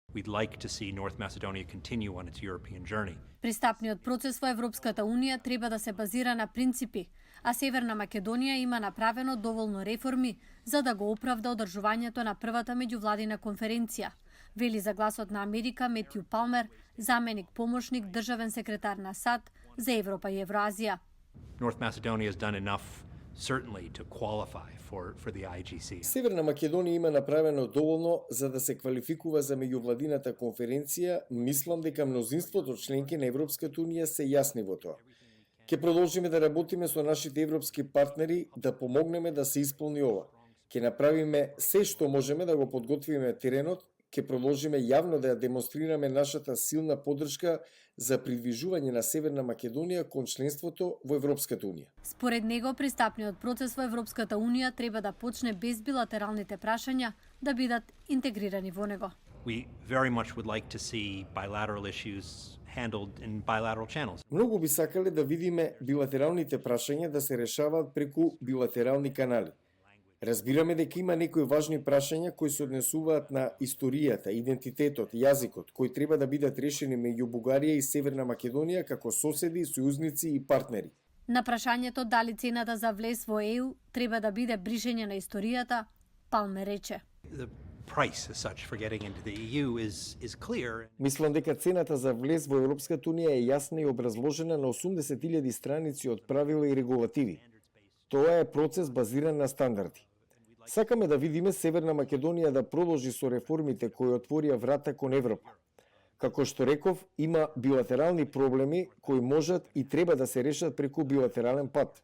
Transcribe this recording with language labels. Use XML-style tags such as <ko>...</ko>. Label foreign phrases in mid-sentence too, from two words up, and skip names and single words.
<en>We'd like to see North Macedonia continue on its European journey.</en> <mk>Пристапниот процес во Европската Унија треба да се базира на принципи, а Северна Македонија има направено доволно реформи за да го оправда одржувањето на првата меѓувладина конференција, вели за Гласот на Америка Метју Палмер, заменик помошник државен секретар на САД за Европа и Евроазија.</mk> <en>North Macedonia has done enough certainly to qualify for the IGC.</en> <mk>Северна Македонија има направено доволно за да се квалификува за меѓувладината конференција. Мислам дека мнозинството членки на Европската Унија се јасни во тоа. Ќе продолжиме да работиме со нашите европски партнери да помогнеме да се исполни ова. Ќе направиме се што можеме да го подготвиме теренот, ќе продолжиме јавно да ја демонстрираме нашата силна поддршка за придвижување на Северна Македонија кон членството во Европската Унија. Според него, пристапниот процес во Европската Унија треба да почне без билатералните прашања да бидат интегрирани во него.</mk> <en>We very much would like to see bilateral issues handled in bilateral channels.</en> <mk>Многу би сакале да видиме билатералните прашања да се решаваат преку билатерални канали. Разбираме дека има некои важни прашања кои се однесуваат на историјата, идентитетот, јазикот, кои треба да бидат решени меѓу Бугарија и Северна Македонија како соседи, сојузници и партнери. На прашањето дали цената за влез во ЕУ треба да биде бришење на историјата, Палме рече:</mk> <en>The price as such for getting into the EU is clear.</en> <mk>Мислам дека цената за влез во Европската Унија е јасна и образложена на 80.000 страници од правила и регулативи. Тоа е процес базиран на стандарди. Сакаме да видиме Северна Македонија да продолжи со реформите кои отворија врата кон Европа. Како што реков, има билатерални проблеми кои можат и треба да се решат преку билатерален пат.</mk>